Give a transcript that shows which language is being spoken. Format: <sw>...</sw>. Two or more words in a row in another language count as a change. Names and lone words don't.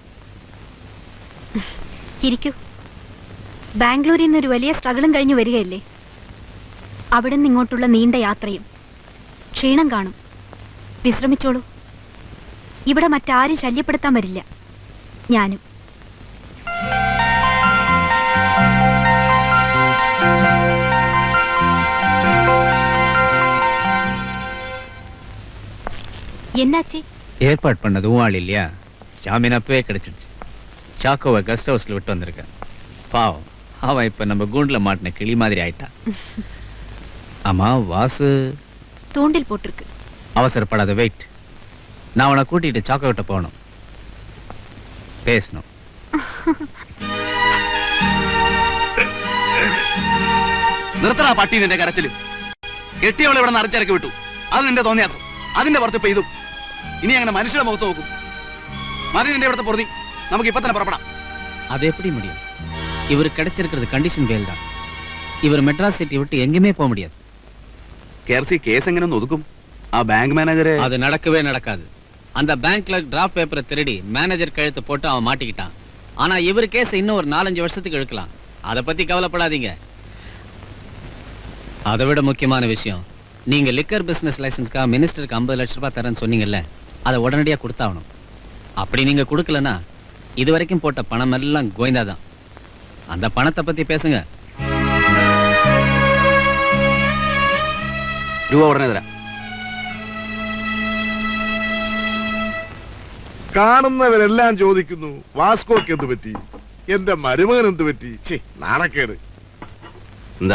<ml>ഇരിക്കൂ. ബാംഗ്ലൂരിൽ നിന്നൊരു വലിയ സ്ട്രഗിളും കഴിഞ്ഞു വരികയല്ലേ? അവിടെ നിന്ന് ഇങ്ങോട്ടുള്ള നീണ്ട യാത്രയും. ക്ഷീണം കാണും, വിശ്രമിച്ചോളൂ. ഇവിടെ മറ്റാരും ശല്യപ്പെടുത്താൻ വരില്ല. ഞാനും.</ml> <ta>என்னாச்சு? ஏற்பாடு பண்ணதும் ஆள் இல்லையா? ஜாமீன் அப்பவே கிடைச்சிடுச்சு. சாக்கோவை</ta> <en>guest house</en> <ta>விட்டு வந்திருக்கேன். பாவம், அவன் இப்ப நம்ம கூண்டுல மாட்டின கிளி மாதிரி ஆயிட்டான். ஆமா, வாசு தூண்டில் போட்டிருக்கு. அவசரப்படாத, வெயிட். நான் அவனை கூட்டிட்டு சாக்கோ கிட்ட போகணும், பேசணும்.</ta> <ml>നിർത്തടാ പട്ടി നിന്റെ കരച്ചില്. കെട്ടിയവളെ ഇവിടെ നിന്ന് അരച്ചിറക്കി വിട്ടു. അത് നിന്റെ തോന്നിയാസം. അതിന്റെ പുറത്ത് പെയ്തു. ഇനി അങ്ങനെ മനുഷ്യരുടെ മുഖത്ത് നോക്കും. മതി നിന്റെ ഇവിടുത്തെ പൊറുതി. നമുക്ക് ഇപ്പൊ തന്നെ പുറപ്പെടാം.</ml> <ta>அது எப்படி முடியும்? இவர் கிடைச்சிருக்கிறது</ta> <en>condition bail</en> <ta>தான். இவர் மெட்ராஸ் சிட்டி விட்டு எங்கேயுமே போக முடியாது. KRC கேஸ் எങ്ങനെ ஒதுக்கும்?</ta> <ml>ആ ബാങ്ക് മാനേജരെ</ml> <ta>அது நடக்கவே நடக்காது. அந்த பேங்க்ல</ta> <en>draft paper</en> <ta>திருடி மேனேஜர் கழுத்து போட்டு அவன் மாட்டிக்கிட்டான். ஆனா இவர் கேஸ் இன்னும் ஒரு 4-5 வருஷத்துக்கு இழுக்கலாம். அதை பத்தி கவலைப்படாதீங்க. அதை விட முக்கியமான விஷயம், நீங்க</ta> <en>liquor business license</en> <ta>மினிஸ்டருக்கு 50 லட்சம் ரூபாய் தரேன்னு சொன்னீங்கல்ல, அதை உடனடியாக கொடுத்தாகணும். அப்படி நீங்க கொடுக்கலன்னா இது வரைக்கும் போட்ட பணம் எல்லாம் கோயந்தாதான். அந்த பணத்தை பத்தி பேசுங்க.</ta> <ml>രൂപ ഉടനെ തരാം. കാണുന്നവരെല്ലാം ചോദിക്കുന്നു, വാസ്കോക്ക് എന്ത് പറ്റി, എന്റെ മരുമകൻ എന്ത് പറ്റി? നാണക്കേട്. എന്താ?</ml>